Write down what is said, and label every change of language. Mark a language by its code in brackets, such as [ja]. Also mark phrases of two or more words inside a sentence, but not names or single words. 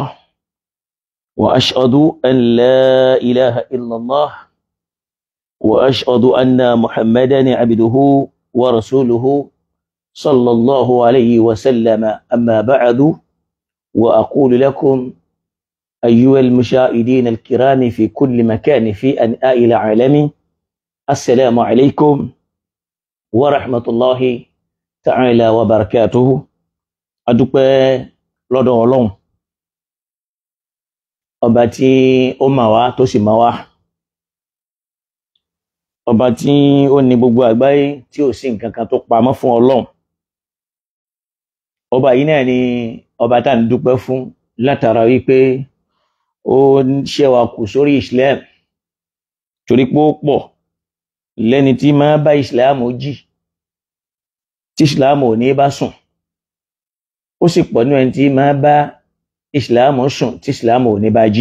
[ar] وأشهد أن لا إله إلا الله وأشهد أن محمدا عبده ورسوله صلى الله عليه وسلم. أما بعد، وأقول لكم أيها المشاهدين الكرام في كل مكان في أنحاء العالم، السلام عليكم ورحمة الله تعالى وبركاته. [yo] Adúpẹ́ lọ́dọ̀ Ọlọ́run, ọba tí ó mà wá tó sì mà wá, ọba tí ó ní gbogbo àgbáyé tí ò sí nǹkan kan tó pamọ́ fún Ọlọ́run. Ọba yìí náà ni ọba tá ń dúpẹ́ fún látara wípé ó ṣẹ́ wa kù sórí Islam, torí pé ó pọ̀ lẹ́ni tí máa bá Islam jí tí Islam ò ní bá sùn, ó sì pọ̀ ní ẹni tí máa bá Islam sùn tí Islam ò ní bá jí.